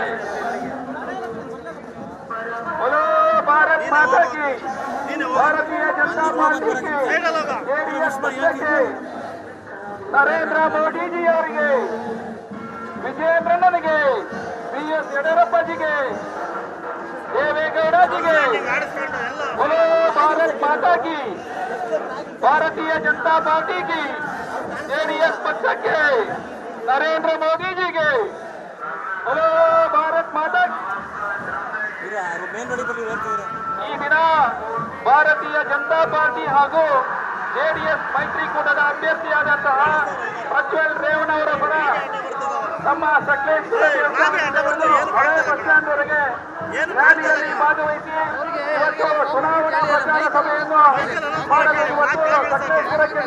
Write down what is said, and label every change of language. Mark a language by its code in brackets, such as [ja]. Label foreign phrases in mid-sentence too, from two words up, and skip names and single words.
[hi] भारत माता की, [kn] ಭಾರತೀಯ ಜನತಾ ಪಾರ್ಟಿ ಜೆಡಿಎಸ್ ಪಕ್ಷಕ್ಕೆ ನರೇಂದ್ರ ಮೋದಿಜಿ ಅವರಿಗೆ, ವಿಜಯೇಂದ್ರಣ್ಣನಿಗೆ, BS ಯಡಿಯೂರಪ್ಪಜಿಗೆ, ದೇವೇಗೌಡಜಿಗೆ, [hi] बोलो भारत माता की, भारतीय जनता पार्टी की जेडीएस [kn] ಪಕ್ಷಕ್ಕೆ ನರೇಂದ್ರ ಮೋದಿಜಿಗೆ, [hi] बोलो भारत माता की. [kn] ಈ ದಿನ ಭಾರತೀಯ ಜನತಾ ಪಾರ್ಟಿ ಹಾಗೂ ಜೆಡಿಎಸ್ ಮೈತ್ರಿಕೂಟದ ಅಭ್ಯರ್ಥಿಯಾದಂತಹ ಪ್ರಜ್ವಲ್ ರೇವಣ್ಣ ಅವರ ಪರ ತಮ್ಮ ಸಕಲೇಶ್ವರ ಹಳೆ ಬಸ್ ಸ್ಟ್ಯಾಂಡ್ ವರೆಗೆ ರ್ಯಾಲಿಯಲ್ಲಿ ಭಾಗವಹಿಸಿ ಇವತ್ತು ಚುನಾವಣಾ ಪ್ರಚಾರ ಸಭೆಯನ್ನು ಮಾಡಲು ಇವತ್ತು ಸಕಲೇಶ್ವರಕ್ಕೆ